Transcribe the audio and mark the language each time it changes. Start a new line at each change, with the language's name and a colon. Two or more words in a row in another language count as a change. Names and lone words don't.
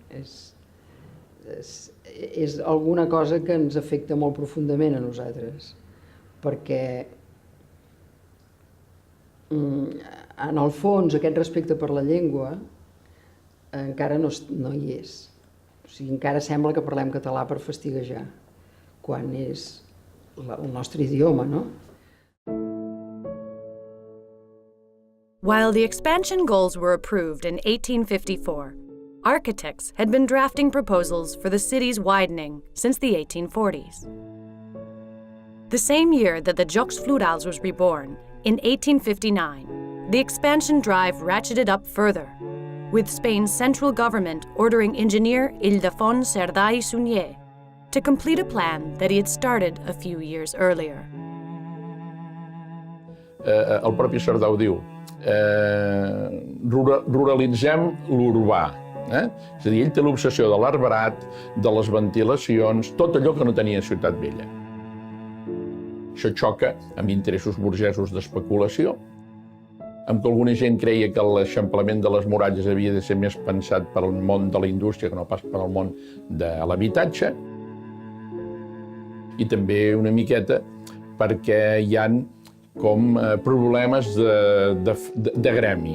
Catalan: És alguna cosa que ens afecta molt profundament a nosaltres, perquè en el fons aquest respecte per la llengua encara no hi és. O sigui, encara sembla que parlem català per fastiguejar, quan és el nostre idioma, no?
English: While the expansion goals were approved in 1854, architects had been drafting proposals for the city's widening since the 1840s. The same year that the Jocs Florals was reborn, in 1859, the expansion drive ratcheted up further, with Spain's central government ordering engineer Ildefons Cerdà i Sunyer to complete a plan that he had started a few years earlier.
Catalan: El propi Cerdà ho diu, ruralitzem l'urbà. És a dir, ell té l'obsessió de l'arborat, de les ventilacions, tot allò que no tenia Ciutat Vella. Això xoca amb interessos burgesos d'especulació, amb que alguna gent creia que l'eixamplament de les muralles havia de ser més pensat per al món de la indústria que no pas per al món de l'habitatge, i també una miqueta perquè hi ha com problemes de gremi.